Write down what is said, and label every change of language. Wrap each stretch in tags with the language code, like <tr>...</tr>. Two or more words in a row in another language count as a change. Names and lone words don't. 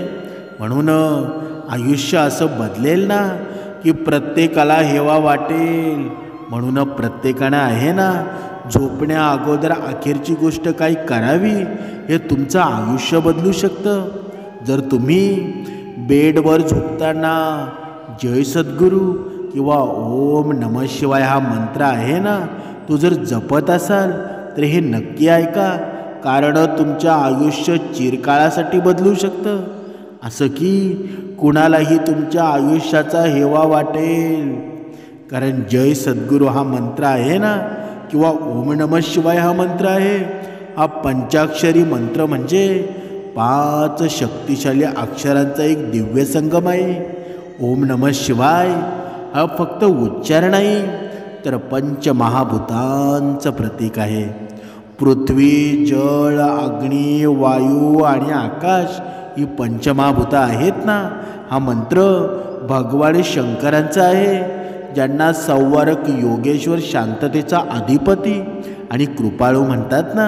<mr>म्हणून आयुष्य असं बदलेल ना की प्रत्येकाला हेवा वाटेल. म्हणून प्रत्येकानं आहे ना झोपण्या अगोदर अखेरची गोष्ट काही करावी, हे तुमचं आयुष्य बदलू शकतं. जर तुम्ही बेडवर झोपताना जय सद्गुरू किंवा</mr> <sa>ओम नमः शिवाय</sa> <mr>हा मंत्र आहे ना तो जर जपत असाल तर हे नक्की ऐका, कारण तुमचं आयुष्य चिरकाळासाठी बदलू शकतं. असं की कुणालाही तुमच्या आयुष्याचा हेवा वाटेल. कारण जय सद्गुरू हा मंत्र आहे ना किंवा</mr> <sa>ओम नमः शिवाय</sa> <mr>हा मंत्र आहे, हा पंचाक्षरी मंत्र म्हणजे 5 शक्तिशाली अक्षरांचा एक दिव्य संगम आहे.</mr> <sa>ओम नमः शिवाय</sa> <mr>हा फक्त उच्चार नाही तर पंचमहाभूतांचं प्रतीक आहे. पृथ्वी, जळ, अग्नी, वायू आणि आकाश ही पंचमहाभूतं आहेत ना, हा मंत्र भगवान शंकरांचा आहे, ज्यांना संवारक, योगेश्वर, शांततेचा अधिपती आणि कृपाळू म्हणतात ना.</mr>